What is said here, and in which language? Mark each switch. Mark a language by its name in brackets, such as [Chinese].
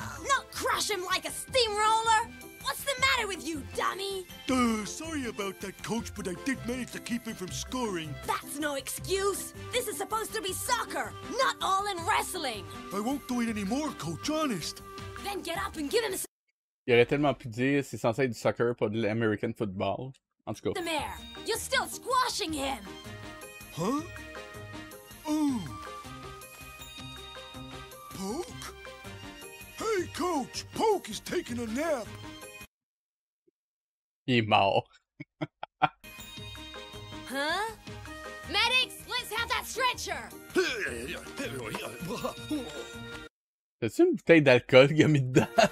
[English] Not crush him like a steamroller! What's the matter with you, dummy? Sorry about that, Coach, but I did manage to keep him from scoring. That's no excuse! This is supposed to be soccer, not all in wrestling! I won't do it anymore, Coach, honest. Then get up and give him [French] Il aurait tellement pu dire c'est censé être du soccer, pas de l'American football. En tout cas. [English] the mayor! You're still squashing him! Huh? Ooh. Poke? Hey, Coach! Poke is taking a nap! [French] Il est mort. [English] Huh? Medics, let's have that stretcher! [French] T'as-tu une bouteille d'alcool qu'il a mis dedans?